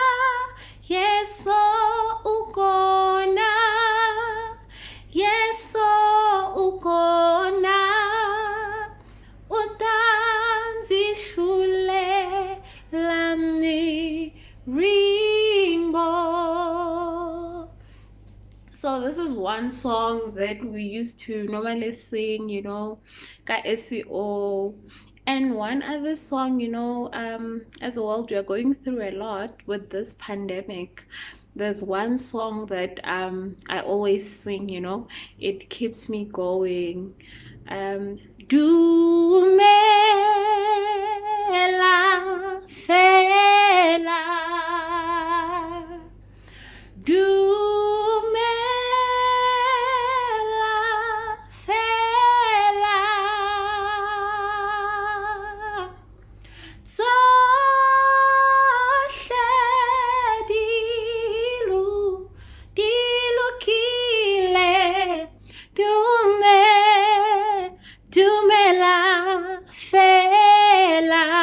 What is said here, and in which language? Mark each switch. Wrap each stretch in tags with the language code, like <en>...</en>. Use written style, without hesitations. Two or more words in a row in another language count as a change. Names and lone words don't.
<ts>Yesu u kona, Yesu u kona, u ta ndzi hlulela miringo.</ts> <en>So this is one song that we used to normally sing, ka SEO. And one other song, as a world, we are going through a lot with this pandemic. There's one song that I always sing, it keeps me going.</en> <st>Dumela fela, dumela fela, tsohle dilukile, dumela fela,</st>